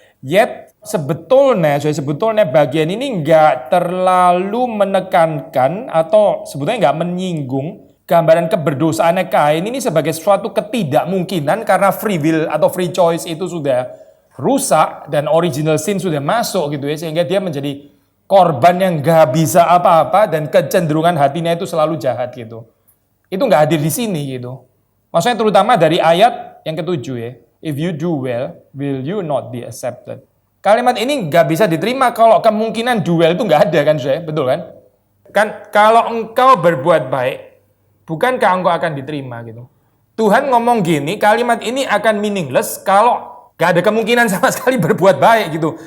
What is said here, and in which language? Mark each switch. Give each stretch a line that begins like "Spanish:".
Indonesian: Yet sebetulnya bagian ini nggak terlalu menekankan atau sebetulnya nggak menyinggung gambaran keberdosaannya Kain ini sebagai suatu ketidakmungkinan karena
English: free will
Indonesian: atau
English: free choice
Indonesian: itu sudah rusak dan
English: original sin
Indonesian: sudah masuk gitu ya, sehingga dia menjadi korban yang gak bisa apa-apa dan kecenderungan hatinya itu selalu jahat gitu. Itu gak hadir di sini gitu. Maksudnya terutama dari ayat yang ke-7 ya.
English: If you do well, will you not be accepted?
Indonesian: Kalimat ini gak bisa diterima kalau kemungkinan
English: do well
Indonesian: itu gak ada kan, saya betul kan? Kan kalau engkau berbuat baik, bukankah engkau akan diterima gitu. Tuhan ngomong gini, kalimat ini akan meaningless kalau gak ada kemungkinan sama sekali berbuat baik gitu.